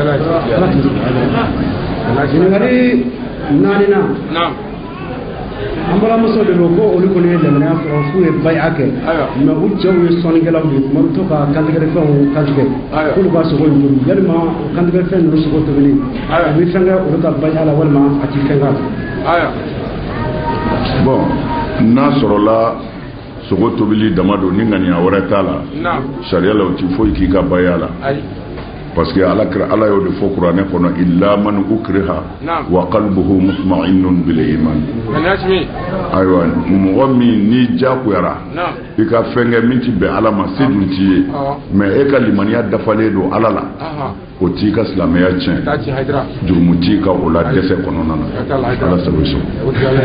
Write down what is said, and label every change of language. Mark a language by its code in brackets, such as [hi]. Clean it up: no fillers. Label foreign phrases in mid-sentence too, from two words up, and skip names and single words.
[bm] ɲininkali naaninan an balimamuso de don ko olu kɔni ye lamɛnniya sɔrɔ f'u ye baya kɛ mɛ u cɛw ye sɔnnikɛlaw de tuma bɛ to ka kantigɛfɛnw kantigɛ k'olu ka sogo in tobi yalima o kantigɛfɛn ninnu sogo tobili a bɛ fɛn kɛ olu ka baya la walima a ti fɛn k'a la. bon n'a sɔrɔla sogo tobili dama don ni ŋaniya wɛrɛ t'a la sariya la o ti foyi k'i ka baya la [fr] parce que [bm] ala y'o de fɔ kuranɛ kɔnɔ [ar] إلا من أكره وقلبه مطمئن بالإيمان [bm] ayiwa mɔgɔ min ni jagoyara i ka fɛn kɛ min ti bɛn ala ma se dun t'i ye mais e ka limaniya dafalen don ala la o t'i ka silamɛya tiɲɛ jurumu t'i ka o la dɛsɛ kɔnɔna na ala sago i sago.